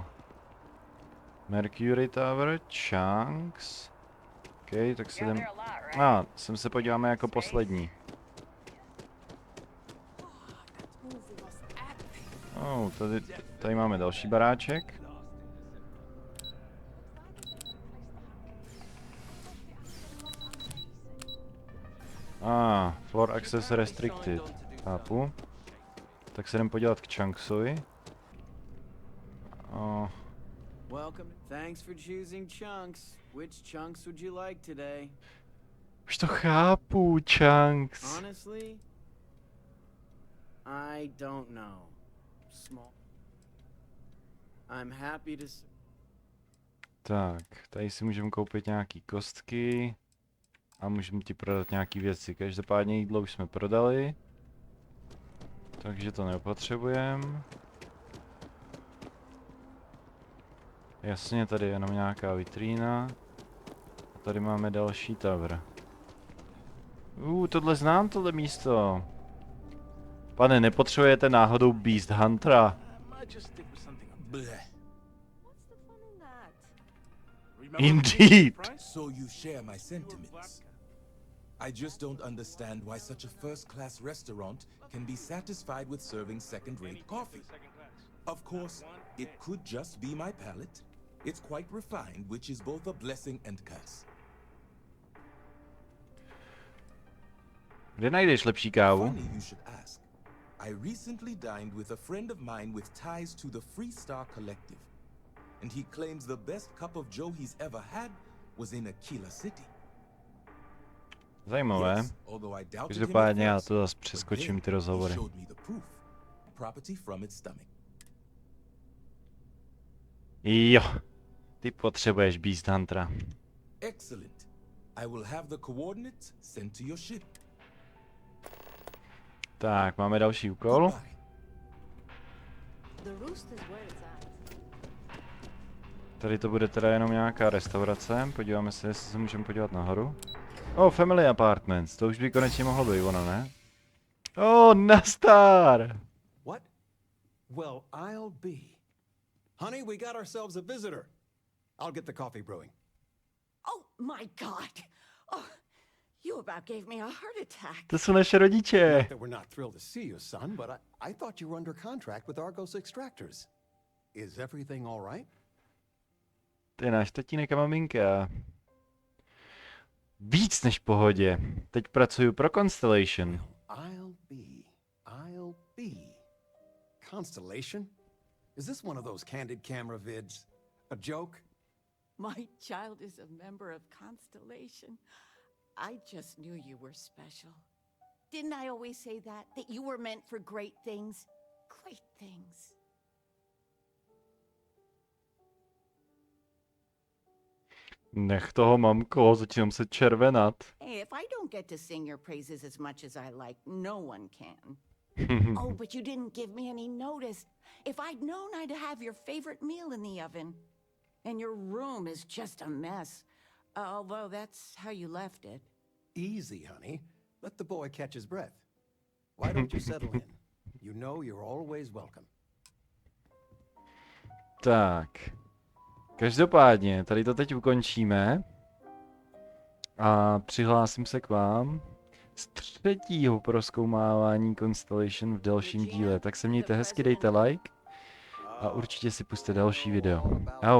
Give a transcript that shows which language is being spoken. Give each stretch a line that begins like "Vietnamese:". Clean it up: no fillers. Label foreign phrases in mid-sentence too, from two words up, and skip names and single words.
Czech: Mercury Tower, Chunks. OK, tak se jdem... sem se podíváme jako poslední. Oh, tady máme další baráček.
English: Floor access restricted.
Czech: Chápu. Tak se jdem podívat k Chunksovi.
English: Welcome. Thanks for choosing Chunks. Which chunks would you like today?
Czech: Už to chápu, Chunks.
English: Honestly, I don't know. Small. I'm happy to.
Czech: Tak, tady si můžeme koupit nějaký kostky. A můžeme ti prodat nějaký věci. Každopádně jídlo už jsme prodali. Takže to nepotřebujeme. Jasně, tady je jenom nějaká vitrína. A tady máme další tower. Tohle znám, tohle místo. Pane, nepotřebujete náhodou Beast Huntera?
English: Indeed. So you share my sentiments. I just don't understand why such a first-class restaurant can be satisfied with serving second-rate coffee. Of course, it could just be my palate. It's quite refined, which is both a blessing and curse.
Czech: Kde najdeš lepší kávu?
English: Funny you should ask. I recently dined with a friend of mine with ties to the Freestar Collective, and he claims the best cup of joe he's ever had was in Aquila City.
Czech: Zajímavé. Každopádně já to zase přeskočím ty rozhovory. Jo, ty potřebuješ Beast Huntera.
English: Excellent. I will have the coordinates sent to your ship.
Czech: Tak, máme další úkol.
English: The roost is where it's at.
Czech: Tady to bude teda jenom nějaká restaurace. Podíváme se, jestli se můžeme podívat nahoru.
English: Oh, family apartments.
Czech: To už by konečně mohlo být ono, ne? Oh, nastar!
English: What? Well, I'll be. Honey, we got ourselves a visitor. I'll get the coffee brewing. Oh my God! Oh, you about gave me a heart attack.
Czech: To jsou naše rodiče.
English: Not that we're not thrilled to see you, son, but I thought you were under contract with Argos Extractors. Is everything all right?
Czech: To je náš tatínek a maminka. Víc než v pohodě. Teď pracuju pro Constellation.
English: I'll be. Constellation? Is this one of those candid camera vids? A joke? My child is a member of Constellation. I just knew you were special. Didn't I always say that? That you were meant for great things? Great things.
Czech: Nech toho, mamko, začínám se červenat.
English: Hey, if I don't get to sing your praises as much as I like, no one can. Oh, but you didn't give me any notice. If I'd known I'd have your favorite meal in the oven. And your room is just a mess. Although that's how you left it. Easy, honey. Let the boy catch his breath. Why don't you settle in? You know you're always welcome.
Czech: Tak. Každopádně, tady to teď ukončíme. A přihlásím se k vám z třetího prozkoumávání Constellation v dalším díle. Tak se mějte hezky, dejte like a určitě si pusťte další video.